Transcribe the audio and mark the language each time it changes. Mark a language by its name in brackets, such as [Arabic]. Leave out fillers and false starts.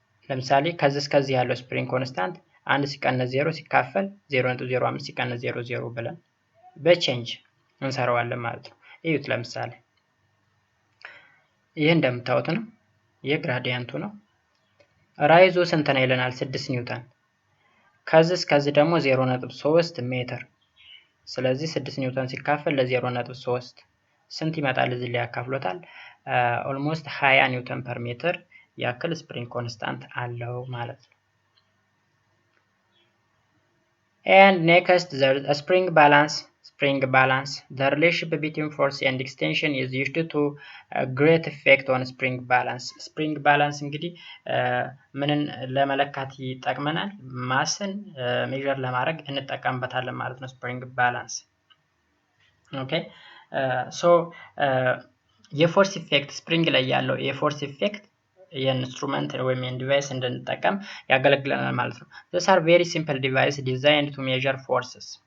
[Amharic] ለምሳሌ ከዚህ እስከዚህ ያለው ስፕሪንግ ኮንስታንት 1 ሲቀነስ 0 ሲካፈል 0.05 ሲቀነስ 00 ብለን በቼንጅ እንሰራዋለን ማለት ነው። እዩት ለምሳሌ ይሄ እንደምታዩት ነው። የግራዲያንቱ ነው። ራይዙ ስንት ነው ይለናል? 6 ኒውተን። ከዚህ እስከዚህ ደግሞ 0.3 ሜትር። ስለዚህ 6 ኒውተን ሲካፈል ለ0.3 ስንት ይመጣል? እዚህ ላይ ያካፍሎታል። ኦልሞስት 20 ኒውተን ፐር ሜትር ያክል ስፕሪንግ ኮንስታንት አለው ማለት ነው። [English] and next the spring balance, the relationship between force and extension is used to great effect on spring balance [Amharic] እንግዲህ ምንን ለመለካት ይጠቅመናል? ማስን ሜዠር ለማድረግ እንጠቀምበታለን ማለት ነው። spring balance ኦኬ ሶ የፎርስ ኢፌክት ስፕሪንግ ላይ ያለው የፎርስ ኢፌክት የኢንስትሩመንት ወይም የዲቫይስ እንድንጠቀም ያገለግለናል ማለት ነው። [English] these are very simple device designed to measure forces.